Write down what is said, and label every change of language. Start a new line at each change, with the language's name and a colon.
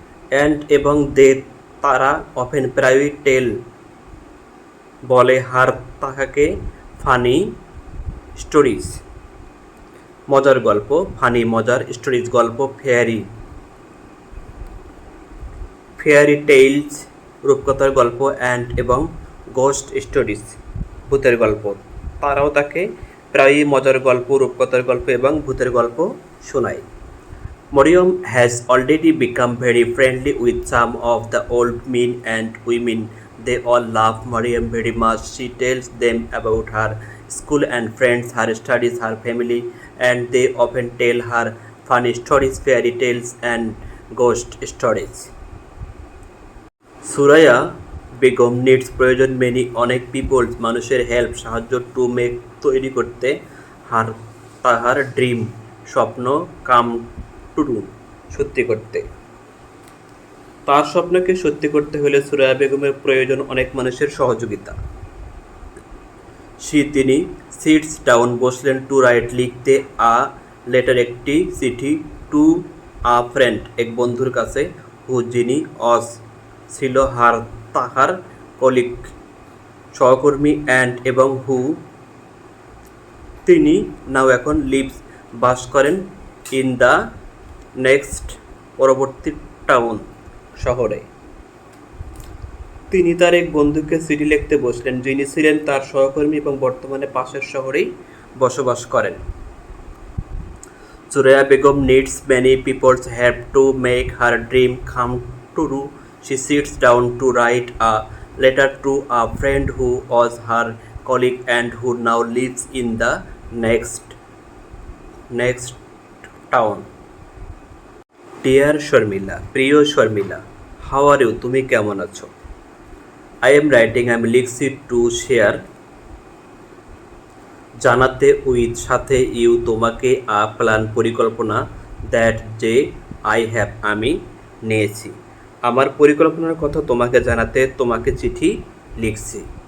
Bangla: And এবং তারা often প্রায়ই টেল বলে তাহাকে ফানি স্টোরিজ মজার গল্প, ফানি মজার, স্টোরিজ গল্প, ফেয়ারি টেইলস রূপকথার গল্প, অ্যান্ড এবং গোস্ট স্টোরিজ ভূতের গল্প। তারাও তাকে প্রায়ই মজার গল্প, রূপকথার গল্প এবং ভূতের গল্প শোনায়।
English: Mariam has already become very friendly with some of the old men and women. They all love Mariam very much. She tells them about her school and friends, her studies, her family, and they often tell her funny stories, fairy tales, and ghost stories.
Bangla: Suraiya Begum needs প্রয়োজন many অনেক people's মানুষের help সাহায্য to make তৈরি করতে তাহার dream স্বপ্ন come to সত্যি করতে। তার স্বপ্নকে সত্যি করতে হলে সুরাইয়া বেগমের প্রয়োজন অনেক মানুষের সহযোগিতা। তিনি সিটস ডাউন বসলেন টু রাইট লিখতে লেটার একটি চিঠি টু ফ্রেন্ড এক বন্ধুর কাছে যিনি ছিল তাহার কলিগ সহকর্মী অ্যান্ড এবং তিনি নাও এখন লিভস বাস করেন ইন দ্য নেক্সট পরবর্তী টাউন শহরে। তিনি তার এক বন্ধুকে চিঠি লিখতে বসলেন যিনি ছিলেন তার সহকর্মী এবং বর্তমানে পাশের শহরেই বসবাস করেন।
English: Suraiya Begum needs many peoples help to make her dream come true. She sits down to write a letter to a friend who was her colleague and who now lives in the next town. Dear Sharmila,
Bangla: প্রিয় Sharmila,
English: how are you?
Bangla: তুমি কেমন আছো?
English: I am writing, I am
Bangla: লিখছি
English: to share
Bangla: জানাতে
English: with
Bangla: সাথে
English: you
Bangla: তোমাকে
English: a plan
Bangla: পরিকল্পনা
English: that
Bangla: যে
English: I have
Bangla: আমি নিয়েছি। আমার পরিকল্পনার কথা তোমাকে জানাতে তোমাকে চিঠি লিখছি।